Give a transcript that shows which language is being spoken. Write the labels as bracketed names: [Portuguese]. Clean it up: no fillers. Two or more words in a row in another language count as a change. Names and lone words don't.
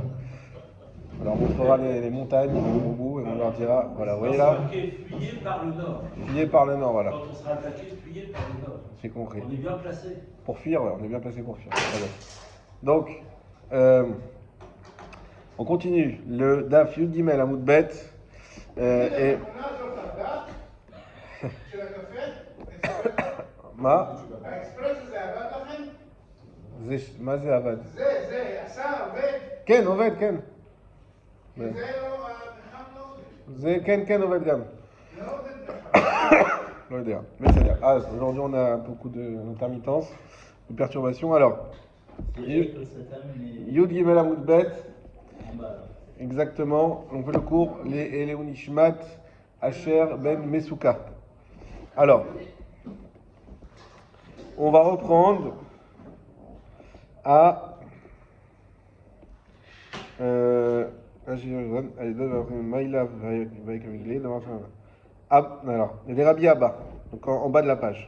[French] Alors on montrera les montagnes au bout et on leur dira, voilà, vous voyez C'est là, marqué fuyez par le nord. fuyez par le nord, voilà. Quand on sera attaqué, fuyez par le nord. J'ai compris. On est bien placé. Pour fuir, ouais, on est bien placé pour fuir. Très bien. Donc, on continue. Le [Hebrew] דף יוד גימל עמוד בית. [French] Et... מה? [Hebrew] האקספרס הזה עבד לכם? מה זה עבד? זה עשה עובד? כן, עובד, כן. זה לא, הפחם לא עובד. זה כן עובד גם. לא עובד. לא יודע. בסדר. [French] אז aujourd'hui on a beaucoup d'intermittence, de perturbations. Alors, [Hebrew] יוד גימל עמוד בית. [French] Exactement. On fait le cours les [Hebrew] לעילוי נשמת [French] Asher Ben Mesuka. Alors, on va reprendre à alors, les Rabbi Abba, donc en bas de la page.